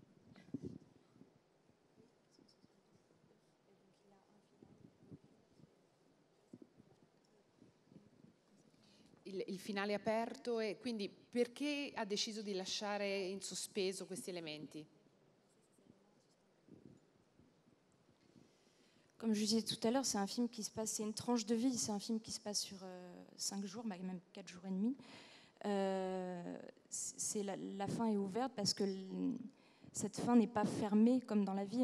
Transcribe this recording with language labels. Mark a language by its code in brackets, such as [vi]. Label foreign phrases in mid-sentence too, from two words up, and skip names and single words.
[it] Il finale aperto, e quindi perché ha deciso di lasciare in sospeso questi elementi? [fr] Comme je disais tout à l'heure, c'est un film qui se passe, c'est une tranche de vie, c'est un film qui se passe sur 5 jours, même 4 jours et demi. La fin est ouverte parce que cette fin n'est pas fermée comme dans la vie.